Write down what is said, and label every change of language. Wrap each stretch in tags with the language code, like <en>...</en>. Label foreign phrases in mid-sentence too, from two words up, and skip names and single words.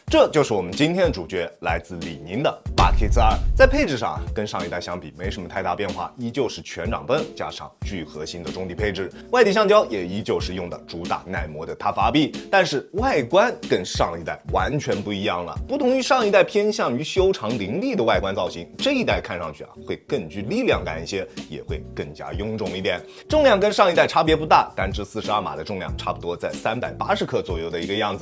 <zh>這就是我們今天的主角，来自李寧的 8K X2。在配置上跟上一代相比没什么太大变化，依旧是全掌泵加上聚合型的中底配置，外底橡胶也依旧是用的主打耐磨的 TUF RB，但是外觀跟上一代完全不一樣了。不同於上一代偏向於修長凌厲的外觀造型，這一代看上去會更具力量感一些，也會更加臃腫一點。重量跟上一代差別不大，單支42碼的重量差不多在380克左右的一個樣子。</zh>